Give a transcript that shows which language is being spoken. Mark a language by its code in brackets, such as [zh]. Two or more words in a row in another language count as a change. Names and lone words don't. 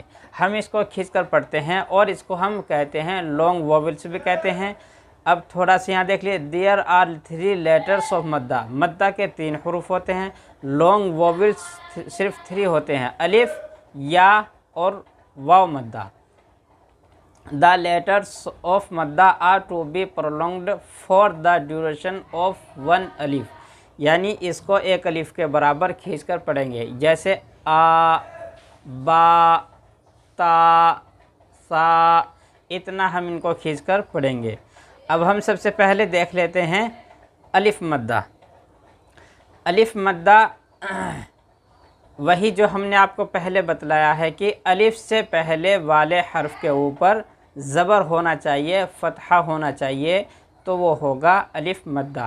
[ur] ہم اس کو کھینچ کر پڑھتے ہیں، اور اس کو ہم کہتے ہیں [en] long vowels [ur] بھی کہتے ہیں۔ اب تھوڑا سا یہاں دیکھ لیے، [en] there are 3 letters of madda. [ur] مدہ کے 3 حروف ہوتے ہیں، [en] long vowels [ur] صرف 3 ہوتے ہیں، الف، یا اور واو مدہ۔ [en] The letters of madda are to be prolonged for the duration of 1 alif، [ur] یعنی اس کو ایک الف کے برابر کھینچ کر پڑھیں گے، جیسے آ، با، تا، سا، اتنا ہم ان کو کھینچ کر پڑھیں گے۔ اب ہم سب سے پہلے دیکھ لیتے ہیں الف مدہ۔ الف مدہ وہی جو ہم نے آپ کو پہلے بتلایا ہے کہ الف سے پہلے والے حرف کے اوپر زبر ہونا چاہیے، فتحہ ہونا چاہیے، تو وہ ہوگا الف مدہ۔